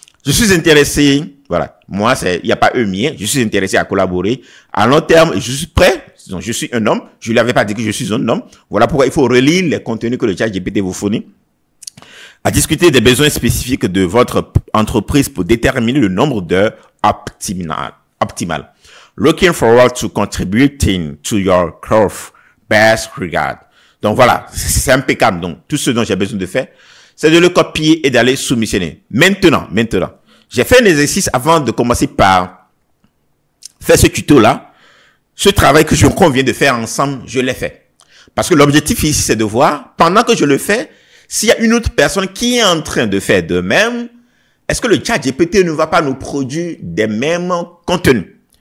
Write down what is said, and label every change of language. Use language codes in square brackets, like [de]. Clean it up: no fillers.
[fr] Je suis intéressé, voilà. Moi, il n'y a pas eux mien. Je suis intéressé à collaborer. À long terme, je suis prêt. Donc, je suis un homme. Je ne lui avais pas dit que je suis un homme. Voilà pourquoi il faut relire les contenus que le ChatGPT vous fournit. À discuter des besoins spécifiques de votre entreprise pour déterminer le nombre d'heures optimal. [en] Looking forward to contributing to your growth. Best regard. [fr] Donc, voilà. C'est impeccable. Donc, tout ce dont j'ai besoin de faire, c'est de le copier et d'aller soumissionner. Maintenant, j'ai fait un exercice avant de commencer par faire ce tuto-là. Ce travail que qu'on vient de faire ensemble, je l'ai fait. Parce que l'objectif ici, c'est de voir, pendant que je le fais, s'il y a une autre personne qui est en train de faire de même, est-ce que le ChatGPT ne va pas nous produire des mêmes contenus?